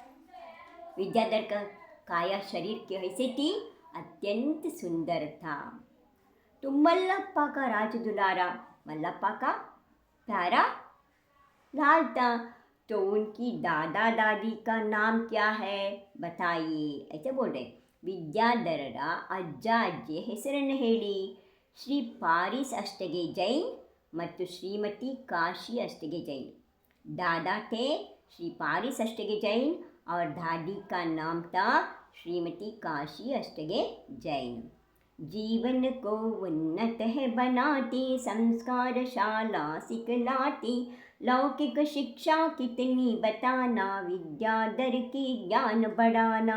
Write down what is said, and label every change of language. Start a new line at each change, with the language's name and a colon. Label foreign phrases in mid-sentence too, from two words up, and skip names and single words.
Hindi: विद्याधर का काया शरीर कैसे थी? अत्यंत सुंदर था। तो मल्लप्पा का राज दुलारा, मल्लप्पा का प्यारा लाल था। तो उनकी दादा दादी का नाम क्या है बताइए, ऐसे बोल रहे।
Kannada: ವಿದ್ಯಾಧರರ ಅಜ್ಜ ಅಜ್ಜಿಯ ಹೆಸರನ್ನು ಹೇಳಿ. ಶ್ರೀ ಪಾರಿಸ್ ಅಷ್ಟಗೆ ಜೈನ್ ಮತ್ತು ಶ್ರೀಮತಿ काशी अष्टगे जैन.
Hindi: दादा थे श्री पारिस अष्टगे जैन और दादी का नाम था श्रीमती काशी अष्टगे जैन. जीवन को उन्नत है बनाती, संस्कारशाला सिखलाती, लौकिक शिक्षा कितनी बताना, विद्याधर की ज्ञान बढ़ाना.